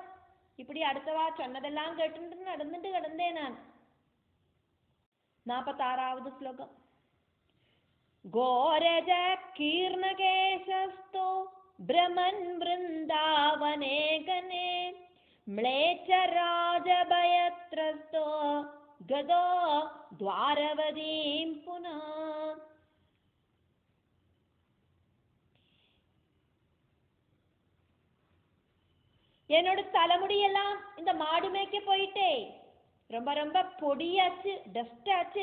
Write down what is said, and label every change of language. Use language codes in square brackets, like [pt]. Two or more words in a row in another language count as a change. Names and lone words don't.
[ta] இப்படி அடுத்தவா சொன்னதெல்லாம் கேட்டு நடந்துட்டு கிடந்தேன் நான். 46வது ஸ்லோகம். [sa] गोरज कीर्णकेशस्थो भ्रमन् बृन्दावने वने म्लेच्छ राजभयत्रस्तो गतो द्वारवतीं पुनः. [ta] என்னோட தலைமுடியெல்லாம் இந்த மாடு மேய்க்க போயிட்டே ரொம்ப ரொம்ப பொடியாச்சு, டஸ்ட் ஆச்சு.